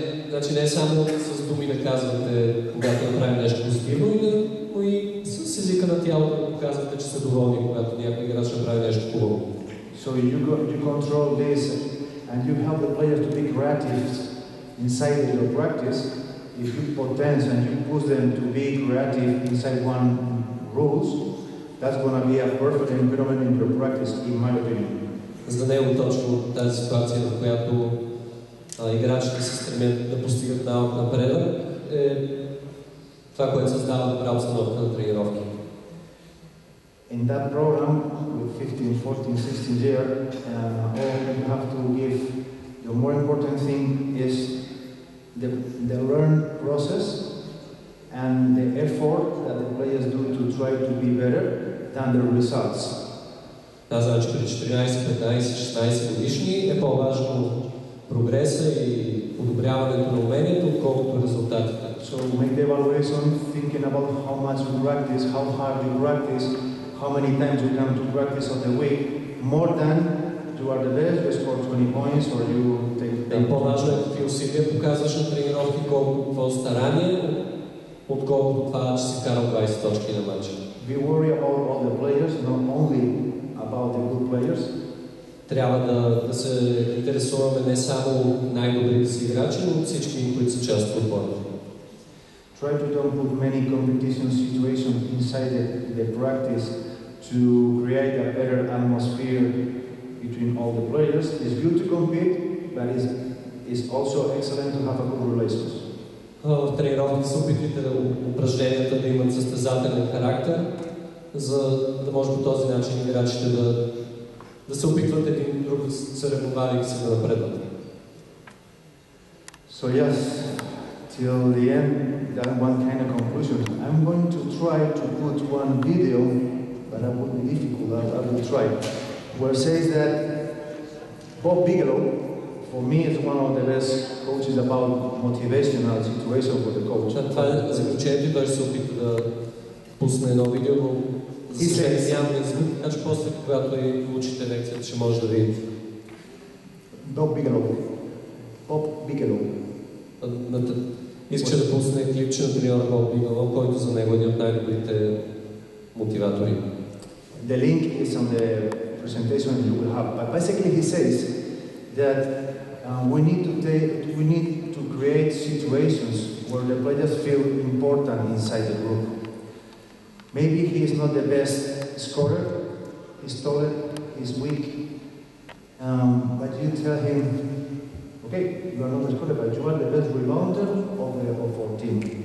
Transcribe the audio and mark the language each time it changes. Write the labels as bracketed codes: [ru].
[bg] Значи не само с думи да казвате, когато направим нещо позитивно, но и с езика на тялото да показвате, че сте доволни, когато някой играч направи нещо хубаво. [en] So you control this and you help the players to be creative inside your practice. If you potence and you push them to be creative inside one rules, that's going to be a perfect environment in your practice, in my opinion. [bg] За да не е точно тази ситуация, в която играчите се стремят да постигат навък напредък, е това, което създава добра обстановка на тренировки. [en] In that program, with 15, 14, 16 years, all you have to give, the more important thing is the learn process and the effort that the players do to try to be better than the results. [bg] Да, значи при 14, 15, 16 годишни е по-важно прогреса и подобряването на умението, отколкото резултатите. [en] So make the evaluation thinking about how much you practice, how hard you practice, how many times you come to practice on the week, more than you are the best, you score 20 points or you take... [bg] По-важно е какви усилия показваш на тренировки, колко старание, отколкото това, че си карал 20 точки на матча. [en] Be worried about all the players, not only about the good players. [bg] Трябва да се интересуваме не само най-добрите си играчи, но всички, които са част от отбора. [en] Try to don't put many competition situations inside the practice to create a better atmosphere between all the players. It's good to compete, but it's also excellent to have a good relationship. [bg] В тренировките се опитвайте упражненията да имат състезателен характер, за да може по този начин играчите да се опитват един друг съревновавайки се да напредват. [en] So yes, till the end, that one kind of conclusion. I'm going to try to put one video, but that would be difficult. I will try. Where it says that Bob Bigelow, for me, is one of the best coaches about motivational situation for the coach. [bg] Това е заключението и той ще се опита да пусне едно видео, но За съжаление нямаме звук, така че после, когато и получите лекцията, ще може да видите. [en] Bob Bigelow. [bg] Иска да пусне клипче на треньор Боб Бигелоу, който за него е един от най-добрите мотиватори. [en] The link is on the presentation you will have. But basically he says that we need to create situations where the players feel important inside the group. Maybe he is not the best scorer, he's taller, he's weak, but you tell him, okay, you are not the scorer, but you are the best rebounder of our team.